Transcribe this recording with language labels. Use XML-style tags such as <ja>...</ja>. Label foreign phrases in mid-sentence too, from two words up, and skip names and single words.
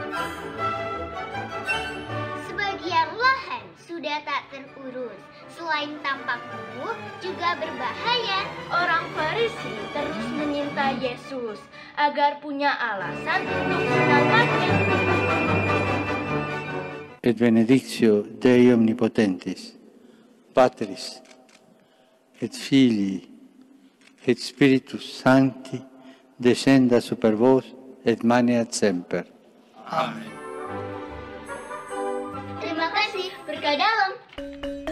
<id>Sebagian lahan sudah tak terurus. Selain tampak kumuh, juga berbahaya. Orang Farisi terus menyinta Yesus agar punya alasan untuk menangkapnya.</id> <la>Et benedictio Dei omnipotentis, Patris, et Filii, et Spiritus Sancti, descenda super vos, et maneat semper.</la> <id>Terima kasih, berkah dalam.</id>